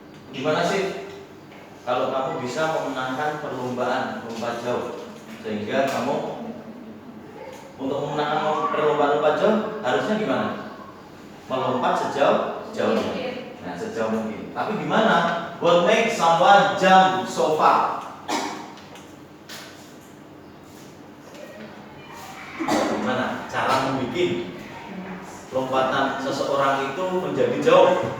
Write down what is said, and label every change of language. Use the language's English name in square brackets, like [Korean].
[Indonesian] Gimana sih kalau kamu bisa memenangkan perlombaan lompat jauh, sehingga kamu untuk memenangkan perlombaan lompat jauh harusnya gimana? Melompat sejauh-jauhnya. Nah, sejauh mungkin. Tapi gimana? [English] What make someone jump so far? [Indonesian] Gimana cara membuat lompatan seseorang itu menjadi jauh?